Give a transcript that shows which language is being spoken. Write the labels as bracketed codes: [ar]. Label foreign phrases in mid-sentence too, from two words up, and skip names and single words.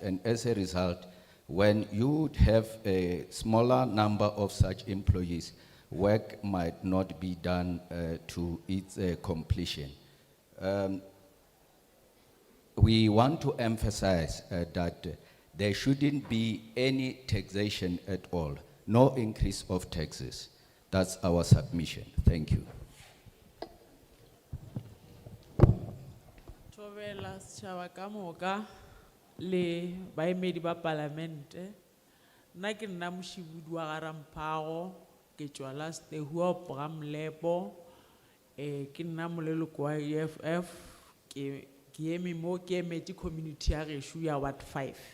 [en] And as a result, when you have a smaller number of such employees, work might not be done to its completion. We want to emphasize that there shouldn't be any taxation at all, no increase of taxes. That's our submission. Thank you. [nso] Thobela setšhaba ka moka le baemedi ba palamente. Nna ke nna mošibudu wa Garamphago, ke tšwa la Stehuo Bramlepo, ke nna moleloko wa EFF, ke eme mo ke emetse community ya gešo ya Ward 5.